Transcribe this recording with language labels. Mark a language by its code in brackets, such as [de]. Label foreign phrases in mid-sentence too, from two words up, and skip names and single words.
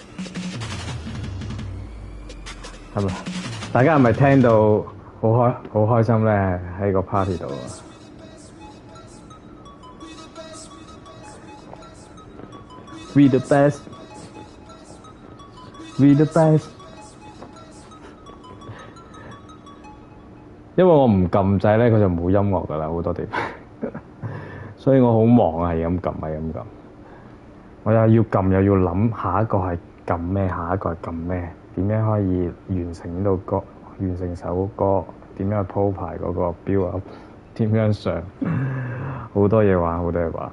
[yue] 係咪？大家係咪聽到好開心咧？喺個 party 度啊 ！ [en] We the best, we the best。 [yue] 因為我唔撳掣咧，佢就冇音樂㗎啦，好多地方。所以我好忙啊，係咁撳，我又要撳又要諗下一個係撳咩，下一個係撳咩，點樣可以完成到歌，完成首歌，點樣去鋪排嗰個 [en] build up， [yue] 點樣上，好多嘢玩，呢